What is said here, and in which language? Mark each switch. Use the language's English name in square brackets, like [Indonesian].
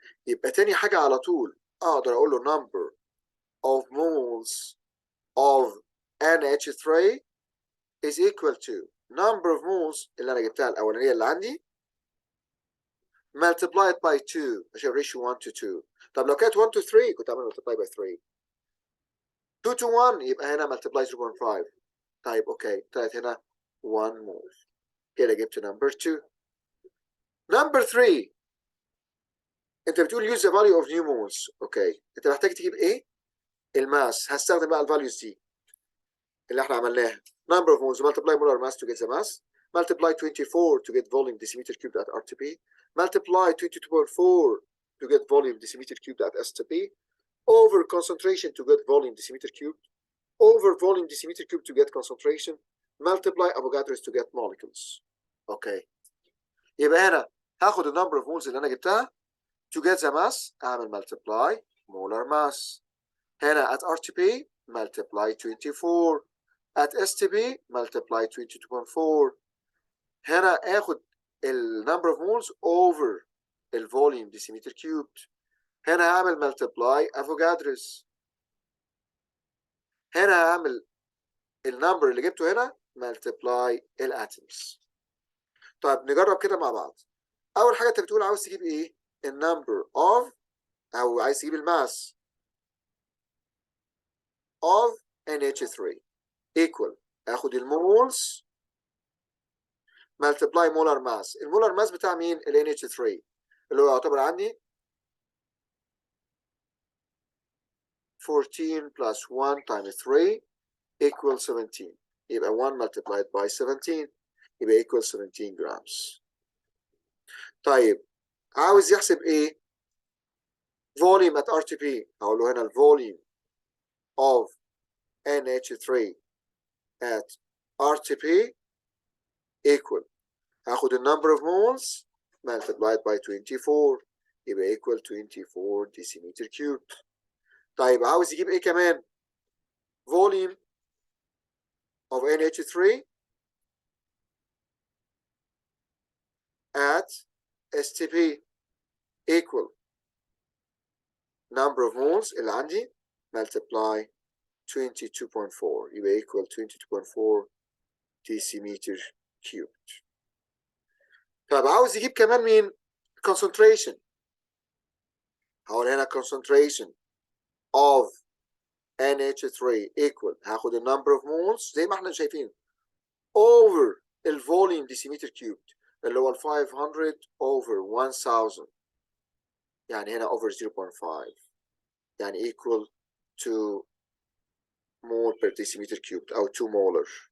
[Arabic] يبقى تاني حاجة على طول اقدر اقول له [English] number of moles of NH3 is equal to number of moles [Arabic] اللي انا جبتها الاولانية اللي عندي [English] multiplied by 2 عشان ratio 1 to 2. [Arabic] طب لو كانت [English] 1 to 3 كنت اعمل multiply by 3. 2 to 1 يبقى هنا multiply 0.5. [Arabic] طيب اوكي، طلعت هنا 1 mole. [English] كده جبت number 2. number 3 انت بتقول use the value of new moles. [Arabic] اوكي، انت محتاج تجيب ايه؟ الماس. هستخدم بقى الفاليوز دي اللي احنا عملناها. [English] number of moles multiply molar mass to get the mass, multiply 24 to get volume decimeter cubed at RTP, multiply 22.4 to get volume decimeter cubed at STP, over concentration to get volume decimeter cubed, over volume decimeter cubed to get concentration, multiply Avogadro's to get molecules. [Arabic] اوكي، يبقى هنا هاخد النمبر اوف مولز اللي انا جبتها [English] to get the mass، [Arabic] اعمل [English] multiply molar mass. هنا at RTP multiply 24، at STP multiply 22.4. [Arabic] هنا اخد ال [English] number of moles over ال volume decimeter cubed. [Arabic] هنا هعمل multiply Avogadro's. هنا هعمل النمبر اللي جبته هنا multiply الاتومز. طيب نجرب كده مع بعض. اول حاجه انت بتقول عاوز تجيب ايه؟ النمبر اوف، او عايز تجيب الماس [English] of NH3 equal [Arabic] اخد المولز [English] multiply molar mass. [Arabic] المولر ماس بتاع مين؟ ال NH3 اللي هو يعتبر عندي [English] 14 plus 1 times 3 equal 17. يبقى 1 multiplied by 17 يبقى equal 17 grams. [Arabic] طيب عاوز يحسب ايه؟ [English] volume at RTP. [Arabic] هقول له هنا الفوليوم [English] of NH3 at RTP equal [Arabic] هاخد النمبر [English] of moles multiplied by 24 يبقى equal 24 decimeter cubed. [Arabic] طيب عاوز يجيب ايه كمان؟ [English] volume of NH3 at STP equal number of moles [Arabic] اللي عندي [English] multiply 22.4 يبقى equal 22.4 decimeter cubed. [Arabic] طب عاوز يجيب كمان مين؟ concentration. هقول هنا concentration of NH3 equal هاخد ال [English] number of moles [Arabic] زي ما احنا شايفين [English] over الفوليوم decimeter cubed [Arabic] اللي هو ال [English] 500 over 1000 يعني هنا over 0.5 يعني equal to mole per decimeter cubed أو 2 molar.